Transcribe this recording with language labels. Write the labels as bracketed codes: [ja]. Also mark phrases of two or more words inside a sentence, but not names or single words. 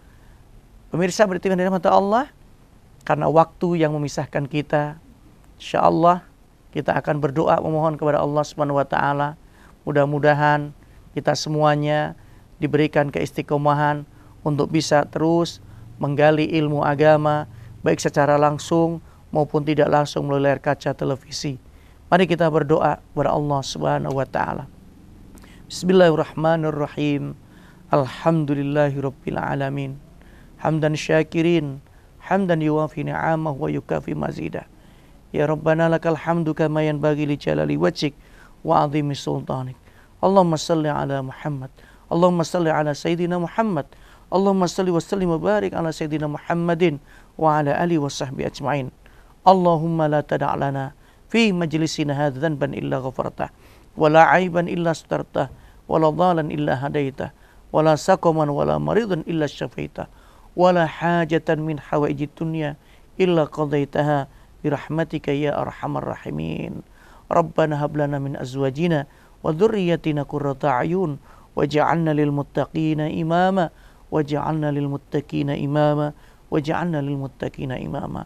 [id] Pemirsa Barik TV yang dirahmati Allah, karena waktu yang memisahkan kita, insyaallah kita akan berdoa memohon kepada Allah [ar] سبحانه وتعالى. [id] Mudah-mudahan kita semuanya diberikan keistiqomahan untuk bisa terus menggali ilmu agama, baik secara langsung maupun tidak langsung melalui layar kaca televisi. Mari kita berdoa kepada Allah [ar] سبحانه وتعالى. بسم الله الرحمن الرحيم. الحمد لله رب العالمين. حمدا شاكرين حمدا يوافي نعمه ويكافئ مزيده. يا ربنا لك الحمد كما ينبغي لجلال وجهك وعظيم سلطانك. اللهم صل على محمد. اللهم صل على سيدنا محمد. اللهم صل وسلم وبارك على سيدنا محمد وعلى آله وصحبه أجمعين. اللهم لا تدع لنا في مجلسنا هذا ذنبا إلا غفرته, ولا عيبا إلا سترته، ولا ضالا إلا هديته، ولا سقما ولا مريضا إلا شفيته، ولا حاجة من حوائج الدنيا إلا قضيتها برحمتك يا أرحم الراحمين. ربنا هب لنا من أزواجنا وذرياتنا قرة أعين واجعلنا للمتقين إماما واجعلنا للمتقين إماما واجعلنا للمتقين إماما.